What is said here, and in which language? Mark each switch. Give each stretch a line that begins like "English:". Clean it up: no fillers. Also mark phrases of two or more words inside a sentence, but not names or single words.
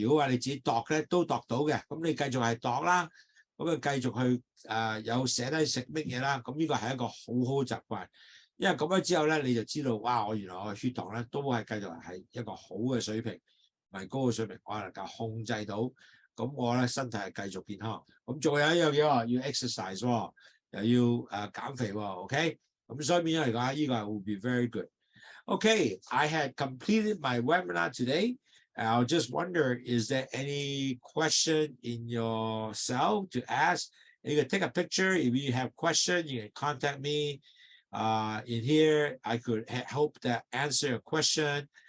Cantonese: 如果話你自己度咧都度到嘅，咁你繼續係度啦，咁啊繼續去有寫低食乜嘢啦。咁呢個係一個好好習慣，因為咁樣之後咧你就知道哇，我原來我嘅血糖咧都係繼續係一個好嘅水平，唔係高嘅水平，我能夠控制到。咁我咧身體係繼續健康。咁仲有一樣嘢喎，要 exercise 喎，又要減肥喎 ，OK？咁所以變咗嚟講，呢個係
English: will be very good. Okay, I had completed my webinar today. I'll just wonder, is there any question in yourself to ask? You can take a picture. If you have question, you can contact me. In here, I could help to answer a question.